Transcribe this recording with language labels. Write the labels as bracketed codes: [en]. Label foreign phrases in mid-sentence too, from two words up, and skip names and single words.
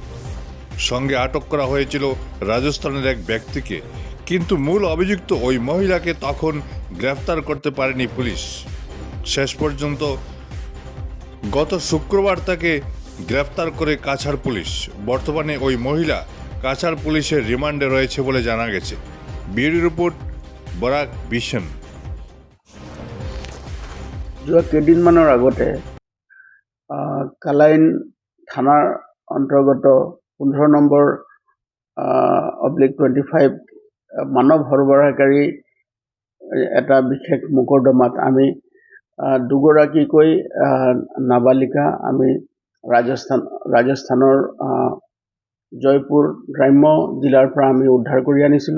[bn] সঙ্গে আটক করা হয়েছিল রাজস্থানের এক ব্যক্তিকে, কিন্তু মূল অভিযুক্ত ওই মহিলাকে তখন গ্রেফতার করতে পারেনি পুলিশ। শেষ পর্যন্ত গত শুক্রবার তাকে গ্রেফতার করে কাছাড় পুলিশ। বর্তমানে ওই মহিলা কাছাড় পুলিশের রিমান্ডে রয়েছে বলে জানা গেছে। ব্যুরো রিপোর্ট, বরাক ভিশন। [as] যোৱা কেইদিনমানৰ আগতে কালাইন থানাৰ অন্তৰ্গত 15 নম্বৰ /25 মানৱ সৰবৰাহকাৰী এটা বিশেষ মোকৰ্দমাত আমি দুগৰাকীকৈ নাবালিকা আমি ৰাজস্থানৰ জয়পুৰ গ্ৰাম্য জিলাৰ পৰা আমি উদ্ধাৰ কৰি আনিছিলোঁ।